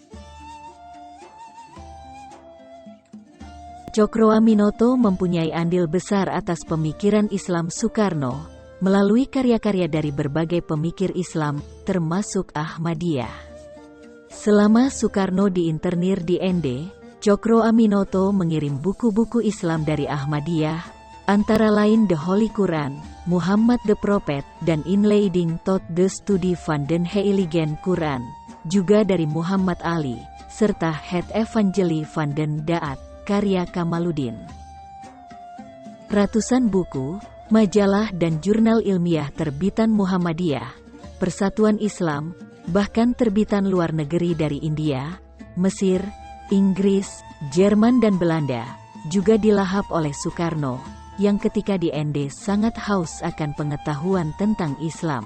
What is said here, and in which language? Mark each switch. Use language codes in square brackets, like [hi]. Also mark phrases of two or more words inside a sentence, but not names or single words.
[id] Cokro Aminoto mempunyai andil besar atas pemikiran Islam Soekarno, melalui karya-karya dari berbagai pemikir Islam, termasuk Ahmadiyah. Selama Soekarno diinternir di ND, Cokro Aminoto mengirim buku-buku Islam dari Ahmadiyah, antara lain The Holy Quran, Muhammad the Prophet, dan Inleiding tot the Studie van den Heiligen Quran, juga dari Muhammad Ali, serta Het Evangelie van den Daat, karya Kamaluddin. Ratusan buku, majalah dan jurnal ilmiah terbitan Muhammadiyah, Persatuan Islam, bahkan terbitan luar negeri dari India, Mesir, Inggris, Jerman dan Belanda, juga dilahap oleh Soekarno, yang ketika di ND sangat haus akan pengetahuan tentang Islam.